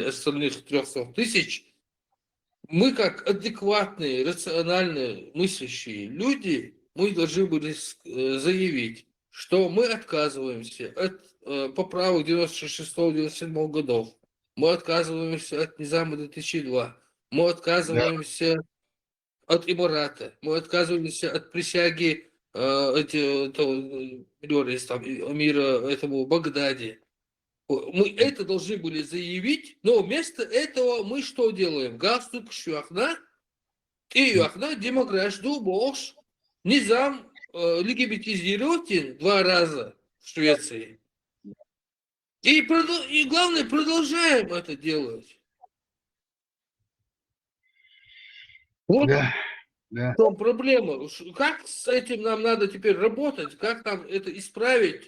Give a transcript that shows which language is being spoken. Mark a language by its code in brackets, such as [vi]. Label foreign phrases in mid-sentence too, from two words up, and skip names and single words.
[ru] остальных 300 тысяч, мы как адекватные, рациональные, мыслящие люди, мы должны были заявить, что мы отказываемся от поправок 96-97 годов, мы отказываемся от Низама 2002, мы отказываемся от Эмирата, мы отказываемся от присяги мира этому Багдаде. Мы это должны были заявить, но вместо этого мы что делаем? [ce] Галстук шуахна, и юахна демократию бош. [ru] Низам легитимизирован 2 раза в Швеции. И главное, продолжаем это делать. Вот в чем проблема. Как с этим нам надо теперь работать? Как нам это исправить?